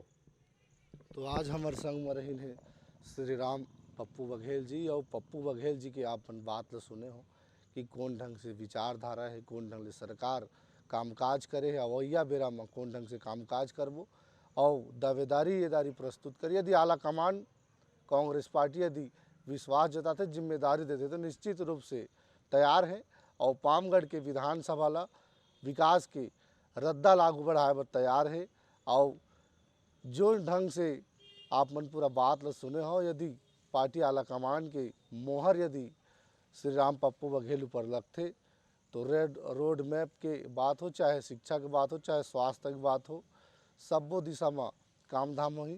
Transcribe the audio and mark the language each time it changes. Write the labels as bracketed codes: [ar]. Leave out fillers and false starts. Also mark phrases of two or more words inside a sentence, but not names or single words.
[hne] तो आज हमारे संग में रही है श्री राम पप्पू बघेल जी, और पप्पू बघेल जी के आपन बात ला सुने हो कि कौन ढंग से विचारधारा है, कौन ढंग से सरकार कामकाज करे है, अवैया बेरा में कौन ढंग से कामकाज करबो और दावेदारी प्रस्तुत करी। यदि आला कमान कांग्रेस पार्टी यदि विश्वास जताते, जिम्मेदारी देते तो निश्चित रूप से तैयार है और पामगढ़ के विधानसभा ला विकास के रद्दा लागू बढ़ाए बर तैयार है। और जो ढंग से आप मन पूरा बात ला सुने हो, यदि पार्टी आला कमान के मोहर यदि श्री राम पप्पू बघेल ऊपर लगते तो रोड मैप के बात हो, चाहे शिक्षा की बात हो, चाहे स्वास्थ्य की बात हो, सबो दिशा में काम धाम होही।